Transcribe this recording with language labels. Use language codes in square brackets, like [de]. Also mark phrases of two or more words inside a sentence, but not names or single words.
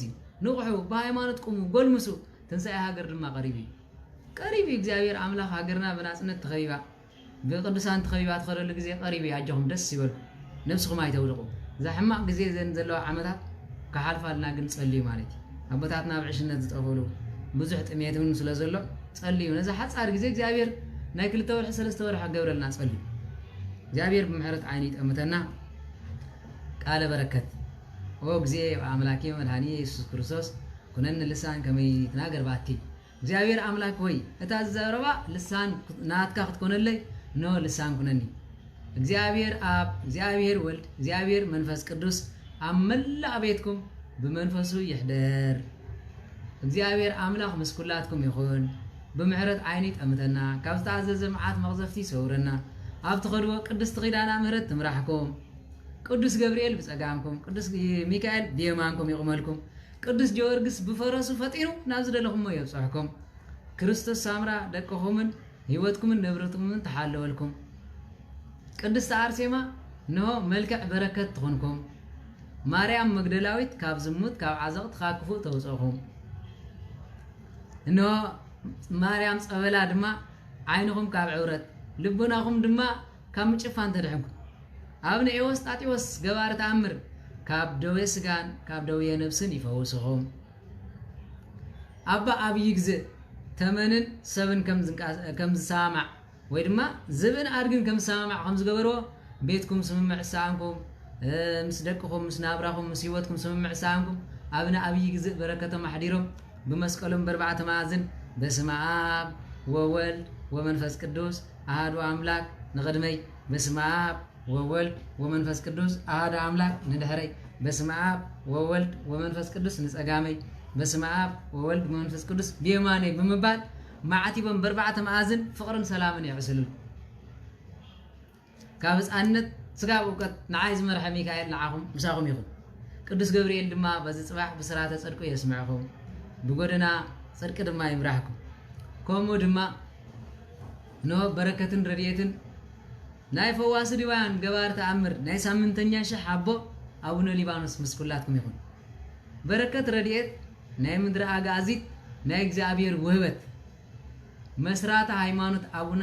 [ti] ንቑሑ በሃይማኖት ቁሙ ጎልምሱ ትንሳኤ ሃገር ድማ ቀሪቢ እግዚአብሔር አምላክ ሃገርና በናጽነት ተኸቢባ በቅዱሳን ተኸቢባ ተኸረሉ ጊዜ ቀሪቢ ያጀኹም ደስ ይበል ነፍስኩም አይተውልቁ ዘሕማቅ ጊዜ ዘን ዘለው ዓመታት ከሓልፋልና ግን ጸልዩ ማለት አባታትና ብዕሽነት ዝጠፈሉ ብዙሕ ጥሜትን ስለ ዘሎ ጸልዩ ነዛ ሓጻር ጊዜ እግዚአብሔር ናይ ክልተ ወርሕ ሰለስተ ወርሕ ገብረልና ጸልዩ እግዚአብሔር ብምሕረት ዓይኒ ይጠምተና ቃለ በረከት ወግዚእ አምላኬ መድኃኒ ኢየሱስ ክርስቶስ ኩነን ልሳን ከመይ ተናገር ባቲ እግዚአብሔር አምላክ ሆይ እታዘረባ ልሳን ናትካ ክትኮነለይ ኖ ልሳን ኩነኒ እግዚአብሔር አብ እግዚአብሔር ወልድ እግዚአብሔር መንፈስ ቅዱስ አመላ ቤትኩም በመንፈሱ ይሕደር እግዚአብሔር አምላክ መስኩላትኩም ይኹን ብምሕረት ዓይኒ ጠምተና ካብ ዝተዓዘዘ መዓት መቕዘፍቲ ሰውረና ኣብ ተኸድዎ ቅድስት ኺዳና ምሕረት ትምራሕኩም ቅዱስ ገብርኤል በጸጋምኩም ቅዱስ ሚካኤል በየማንኩም ይቁመልኩም ቅዱስ ጊዮርጊስ በፈረሱ ፈጢሩ ናብ ዝደለኹም ይብጽሕኩም ክርስቶስ ሳምራ ደቀኹምን ህይወትኩምን ንብረትኩምን ተሓለወልኩም ቅድስት አርሴማ ነው መልክዕ በረከት ትኾንኩም ማርያም መግደላዊት ካብ ዝሙት ካብ ዓዘቕት ካክፉ ተውጽኹም ነው ማርያም ጸበላ ድማ ዓይንኹም ካብ ዕውረት ልቡናኹም ድማ ካብ ምጭፋን ተድሕንኩም አብነ ኤዎስጣጢዎስ ገባር ተአምር ካብ ደዌ ስጋን ካብ ደዌ ነፍስን ይፈውስኹም አባ አብይ ግዜ ተመንን ሰብን ከም ዝሳማዕ ወይ ድማ ዝብን አድግን ከም ዝሳማዕ ከም ዝገበርዎ ቤትኩም ስምምዕ ሳንኩም ምስ ደቅኹም ምስ ናብራኹም ምስ ህይወትኩም ስምምዕ ሳንኩም አብነ አብይ ግዜ በረከቶም አሕዲሮም በመስቀሎም በርባዕተ ማዕዝን [gez] በስመ አብ ወወልድ ወመንፈስ ቅዱስ አሐዱ አምላክ [ti] ንቅድመይ [gez] በስመ አብ ወወልድ ወመንፈስ ቅዱስ አሐዱ አምላክ [ti] ንድሕረይ [gez] በስመ አብ ወወልድ ወመንፈስ ቅዱስ [ti] ንጸጋመይ [gez] በስመ አብ ወወልድ ወመንፈስ ቅዱስ [ti] በየማነይ በመባል ማዕቲቦም በርባዕተ ማዕዝን ፍቅርን ሰላምን ይዕስሉ ካብ ሕፃንነት ስጋ እውቀት ንዓይ ዝመርሐ ሚካኤል ንዓኹም ምሳኹም ይኹን ቅዱስ ገብርኤል ድማ በዚ ጽባሕ ብስራተ ጽድቁ የስምዐኩም ብጎደና ጽድቅ ድማ ይምራሕኩም ከምኡ ድማ ኖ በረከትን ረድኤትን ናይ ፈዋስ ዲዋን ገባር ተአምር ናይ ሳምንተኛ ሸሕ አቦ አቡነ ሊባኖስ ምስኩላትኩም ይሁን በረከት ረድኤት ናይ ምድር አጋዚት ናይ እግዚአብሔር ውህበት መስራተ ሃይማኖት አቡነ